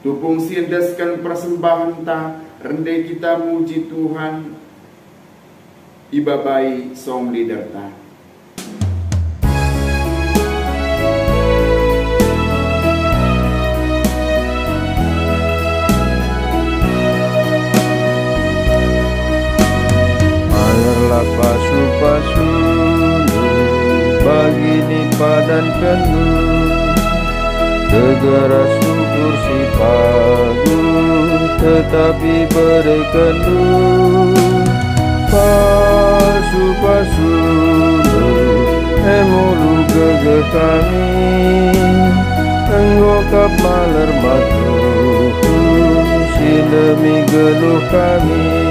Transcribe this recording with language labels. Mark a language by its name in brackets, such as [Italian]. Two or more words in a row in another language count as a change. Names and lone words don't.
[Batak Karo] Tupung sindeskan persembahan ta, rendai kita muji Tuhan, ibabai [English] song leader [Batak Karo] ta. Malerlah pasu-pasu begini padan penuh, segera syukur si pagu tetapi berkenuh. Pasu-pasu emulu gegeh kami, enggokap maler matu silemi geluh kami.